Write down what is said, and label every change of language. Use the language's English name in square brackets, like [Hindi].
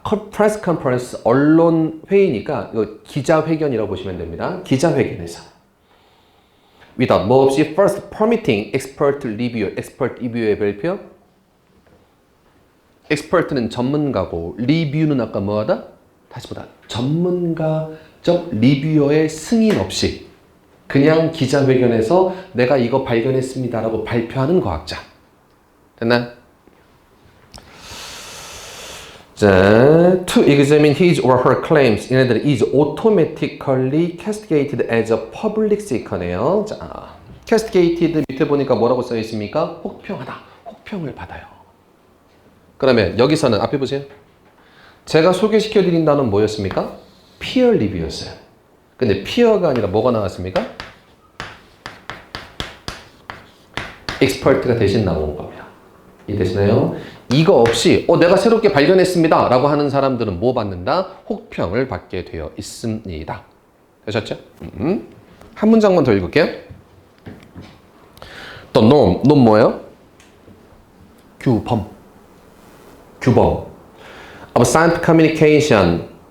[English] press conference, [Korean] 언론 회의니까 이거 기자회견이라고 보시면 됩니다. 기자회견에서. [English] without [Korean] 뭐 없이 [English] first permitting expert review, expert review의 발표. [Korean] expert는 전문가고 review는 아까 뭐하다? 다시 보다. 전문가적 리뷰어의 승인 없이 그냥 기자회견에서 내가 이거 발견했습니다라고 발표하는 과학자. 됐나? [English] 자, to examine his or her claims, [Korean] 얘네들 [English] is automatically castigated as a public seeker네요. [Korean] 자, castigated 밑에 보니까 뭐라고 써 있습니까? 혹평하다. 혹평을 받아요. 그러면 여기서는 앞에 보세요. 제가 소개시켜 드린 단어는 뭐였습니까? [English] peer review였어요. [Korean] 근데 peer가 아니라 뭐가 나왔습니까? expert가 대신 나온 겁니다. 이해되시나요? 이거 없이 내가 새롭게 발견했습니다 라고 하는 사람들은 뭐 받는다? 혹평을 받게 되어 있습니다. 되셨죠? 한 문장만 더 읽을게요. [English] The norm, norm [Korean] 뭐예요? 규범. [English] of scientific communication.